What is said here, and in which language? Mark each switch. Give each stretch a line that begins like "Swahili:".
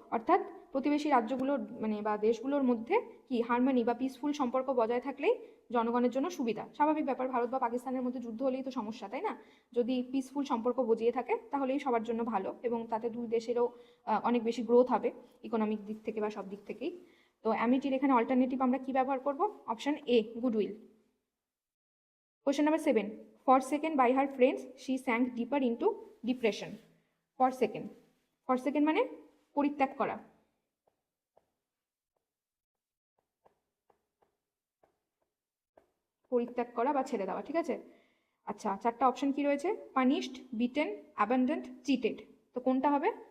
Bangla: অর্থাৎ প্রতিবেশী রাজ্যগুলোর মানে বা দেশগুলোর মধ্যে কি হারমোনি বা পিসফুল সম্পর্ক বজায় থাকলেই জনগণের জন্য সুবিধা। স্বাভাবিক ব্যাপার, ভারত বা পাকিস্তানের মধ্যে যুদ্ধ হলেই তো সমস্যা, তাই না? যদি পিসফুল সম্পর্ক বজিয়ে থাকে তাহলেই সবার জন্য ভালো, এবং তাতে দুই দেশেরও অনেক বেশি গ্রোথ হবে ইকোনমিক দিক থেকে বা সব দিক থেকেই। তো অ্যামিটির এখানে অল্টারনেটিভ আমরা কি ব্যবহার করব? Option A, goodwill.
English: Question number 7, forsaken by her friends she sank deeper into depression.
Bangla: forsaken, forsaken মানে পরিত্যাগ করা, পরিত্যাগ করা বা ছেড়ে দেওয়া, ঠিক আছে। আচ্ছা, চারটা অপশন কি রয়েছে? Punished, beaten, abundant, cheated. তো কোনটা হবে?